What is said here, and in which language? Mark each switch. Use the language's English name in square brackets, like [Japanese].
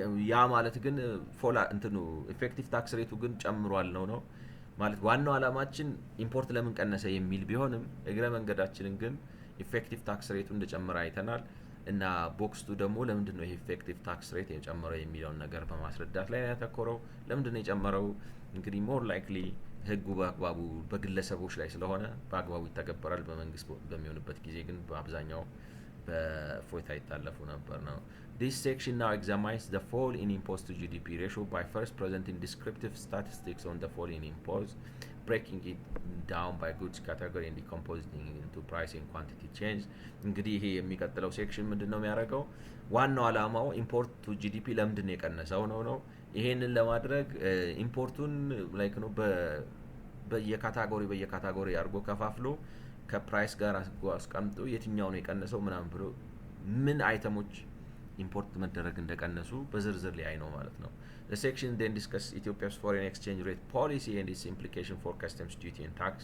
[Amharic] ያ ማለት ግን ፎላ እንትኑ ኢፌክቲቭ ታክስ ሬቱ ግን ጨምሯል ነው ማለት ዋናው ዓላማችን ኢምፖርት ለምን ቀነሰ የሚል ቢሆንም እግረ መንገዳችንን ግን ኢፌክቲቭ ታክስ ሬቱ እንደጨመረ አይተናል። እና ቦክስ 2 ደግሞ ለምንድን ነው ኢፌክቲቭ ታክስ ሬት የጨመረው የሚለውን ነገር በማስረዳት ላይ ያተኮረው። ለምንድን ነው የጨመረው? እንግዲህ ሞር ላይክሊ ህጉ በአግባቡ በግለሰቦች ላይ ስለሆነ በአግባቡ ይተገበራል። በመንግስት በሚሆንበት ጊዜ ግን በአብዛኛው በፎይታ ይታለፉ ነበር ነው። [English] This section now examines the fall in imports to GDP ratio by first presenting descriptive statistics on the fall in imports, breaking it down by goods category and decomposing it into price and quantity change. [Amharic] እንግዲህ ይሄ የሚቀጥለው ሴክሽን ምንድነው የሚያደርገው? ዋናው ዓላማው ኢምፖርት ቱ ጂዲፒ ለምንድን ነው የቀነሰው ነው። ይሄንን ለማድረግ ኢምፖርቱን ላይክ ነው በየካታጎሪ አድርጎ ከፋፍሎ ከፕራይስ ጋር አስቀምጦ የትኛው ነው የቀነሰው ምናምን ብሎ ምን አይተሞች ኢምፖርት መደረግ እንደቀነሱ በዝርዝር ላይ ነው ማለት ነው። [English] The section then discusses Ethiopia's foreign exchange rate policy and its implication for customs duty and